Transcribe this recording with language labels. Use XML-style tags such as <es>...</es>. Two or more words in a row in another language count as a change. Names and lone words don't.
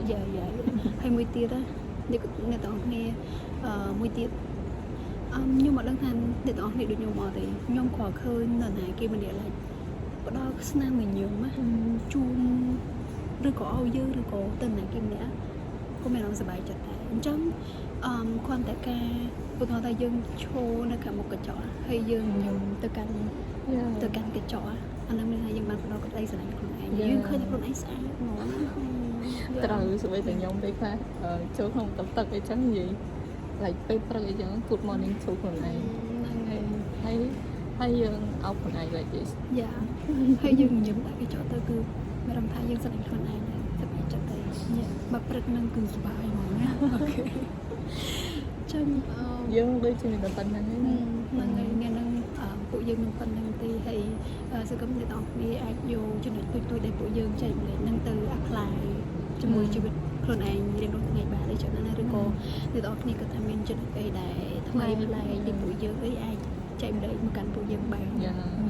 <km>យ៉ាហើយមួយទៀតណាអ្នកទាំងអស់គ្នាមួយទៀតខ្ញុំមិនដឹងថាអ្នកទាំងអស់គ្នាដូចខ្ញុំអត់ទេខ្ញុំគ្រាន់ឃើញនៅណាគេម្នាក់ឡើយផ្ដល់ស្នាមញញឹមណាជូនឬក៏ឲ្យយើងឬក៏ទៅណាគេម្នាក់ក៏មានអារម្មណ៍សប្បាយចិត្តដែរអញ្ចឹងគ្រាន់តែការឧទាហរណ៍ថាយើងឈរនៅខាងមុខកញ្ចក់ហើយយើងញញឹមទៅកាន់កញ្ចក់អានោះមានថាយើងបានផ្ដល់ក្តីស្រឡាញ់ខ្លួនឯងយើងឃើញខ្លួនឯងស្អាតហ្មង ត្រូវស្បីតែខ្ញុំពេលខ្លះចូលក្នុងទឹកអីចឹងនិយាយ like ពេលព្រឹកអីចឹង</km> <en>good morning</en> <km>ចូលខ្លួនឯង ហ្នឹងហើយ ហើយយើងអោបខ្លួនឯង</km> <en>like this</en> <km>យ៉ាហើយយើងញញឹមដាក់កញ្ចក់ទៅគឺមានអារម្មណ៍ថាយើងស្រឡាញ់ខ្លួនឯងដែរសប្បាយចិត្តដែរបើព្រឹកហ្នឹងគឺសប្បាយហ្មងណាអូខេចឹង យើងដូចជាមានតែប៉ុណ្្នឹងឯង ហ្នឹងហើយថ្ងៃហ្នឹងពួកយើងនឹងប៉ុណ្្នឹងទេហើយសង្គមអ្នកនរគ្នាអាចយកចំណុចទូចៗដែលពួកយើងចែកម្លែកហ្នឹងទៅ apply ជាមួយជីវិតខ្លួនឯងរៀងរាល់ថ្ងៃបានទេចឹងណាឬក៏អ្នកនរគ្នាគាត់ថាមានចំណុចអីដែលថ្មីប្លែកពីពួកយើងអីអាចចែកម្លែកមកកាន់ពួកយើងបាន</km>